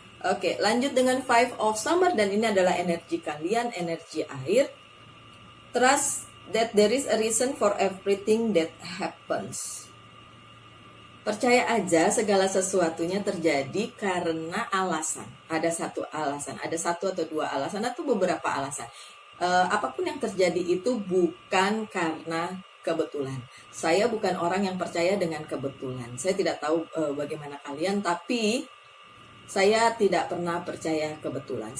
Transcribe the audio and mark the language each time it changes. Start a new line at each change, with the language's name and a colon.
Indonesian: Oke, lanjut dengan 5 of Summer. Dan ini adalah energi kalian, energi air.
English: Trust that there is a reason for everything that happens.
Indonesian: Percaya aja segala sesuatunya terjadi karena alasan. Ada satu alasan. Ada satu atau dua alasan atau beberapa alasan. Apapun yang terjadi itu bukan karena kebetulan. Saya bukan orang yang percaya dengan kebetulan. Saya tidak tahu bagaimana kalian, tapi saya tidak pernah percaya kebetulan.